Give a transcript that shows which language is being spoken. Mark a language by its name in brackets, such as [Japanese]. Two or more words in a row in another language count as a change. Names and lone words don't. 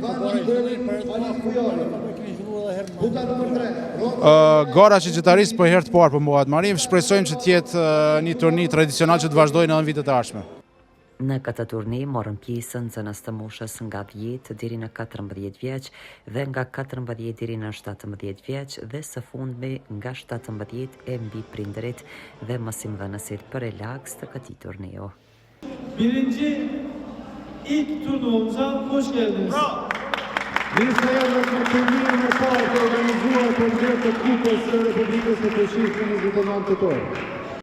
[Albanian] Gara shqiptarisë për herë të parë po bëhet Marif, shpresojmë që të jetë një turni tradicional që të vazhdojë në vitet e ardhshme. Në këtë turni morën pjesë nxënës të moshës nga 10 deri në 14 vjeç dhe nga 14 deri në 17 vjeç dhe së fundmi nga 17 e mbi prindërit dhe mësimdhënësit për relaks të këtij turneu. [Turkish] birinci ilk turnuvamıza hoş geldiniz. [Albanian] Mirë se erdhët në turnirin e parë të organizuar për ndër të Kupës së Republikës së Kosovës 29 tetor.